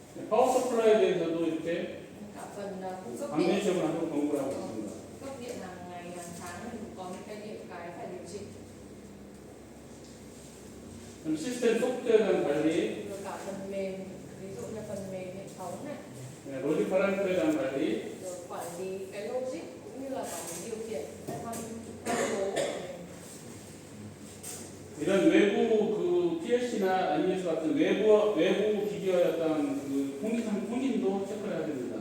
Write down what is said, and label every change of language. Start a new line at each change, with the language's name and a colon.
Korean: 파워 서플라이에 대해서도 이렇게
Vietnamese: Cả phần cung cấp điện,
Korean: 방전시험을 하도록 권고를 하고 있습니다.
Vietnamese: cấp điện hàng ngày, hàng tháng thì cũng có những cái phải điều chỉnh.
Korean: 그럼 시스템 소프트웨어에 대한 관리,
Vietnamese: Rồi cả phần mềm, ví dụ như phần mềm hệ thống này,
Korean: 로직 파라미터에 대한 관리,
Vietnamese: rồi quản lý cái logic cũng như là quản lý điều khiển cái thông số của mình.
Korean: 이런 외부 그 PLC나 MES 같은 외부 기기의 어떤 그 통신도 체크를 해야 됩니다.